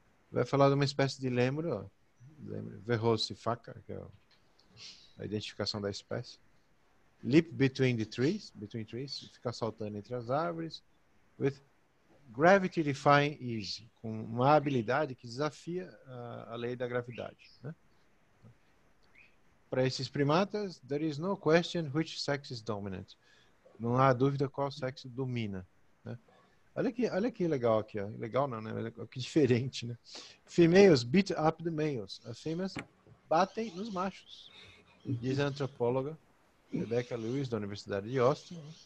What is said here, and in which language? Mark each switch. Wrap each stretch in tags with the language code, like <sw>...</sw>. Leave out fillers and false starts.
<pt>Vai falar de uma espécie de lêmure, Verrosifaca, que é a identificação da espécie.</pt> <en>Leap between trees,</en> <pt>ficar saltando entre as árvores.</pt> <en>With Gravity Defying Ease,</en> <pt>com uma habilidade que desafia a lei da gravidade, né? Para esses primatas,</pt> <en>there is no question which sex is dominant.</en> <pt>Não há dúvida qual sexo domina, né? Olha que legal aqui, ó. Legal não, né? Olha que diferente, né?</pt> <en>Females beat up the males.</en> <pt>As fêmeas batem nos machos. Diz a antropóloga Rebecca Lewis, da Universidade de Austin.</pt>